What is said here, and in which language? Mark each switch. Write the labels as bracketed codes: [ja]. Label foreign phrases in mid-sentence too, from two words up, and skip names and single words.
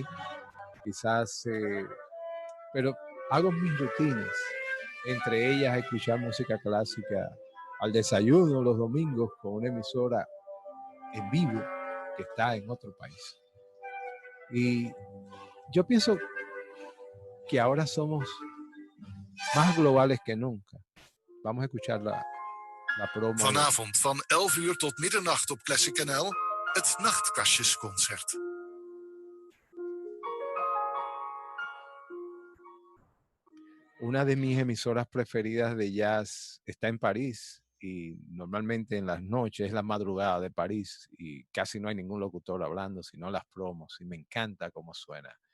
[es] Quizás, pero hago mis rutinas, entre ellas escuchar música clásica al desayuno los domingos con una emisora en vivo que está en otro país. Y yo pienso que ahora somos más globales que nunca. Vamos a escuchar la promo. [nl] Vanavond van 11 uur tot middernacht op Classic NL, het Nachtkastjesconcert. [es] Una de mis emisoras preferidas de jazz está en París, y normalmente en las noches es la madrugada de París y casi no hay ningún locutor hablando, sino las promos, y me encanta cómo suena.